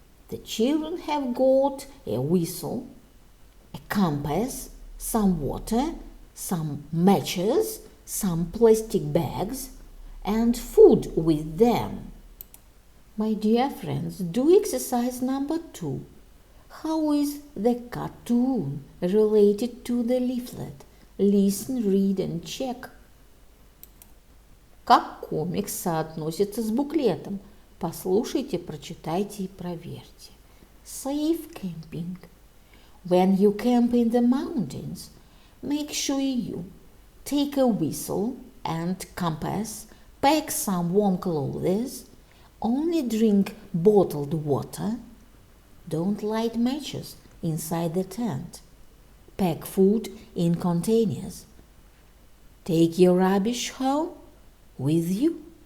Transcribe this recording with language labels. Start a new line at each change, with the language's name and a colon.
English: The children have got a whistle, a compass, some water, some matches, some plastic bags, and food with them. My dear friends, do exercise number 2. How is the cartoon related to the leaflet? Listen, read and check.
Russian: Как комикс соотносится с буклетом? Послушайте, прочитайте и проверьте.
English: Safe camping. When you camp in the mountains, make sure you take a whistle and compass, pack some warm clothes, only drink bottled water, don't light matches inside the tent, pack food in containers, take your rubbish home with you.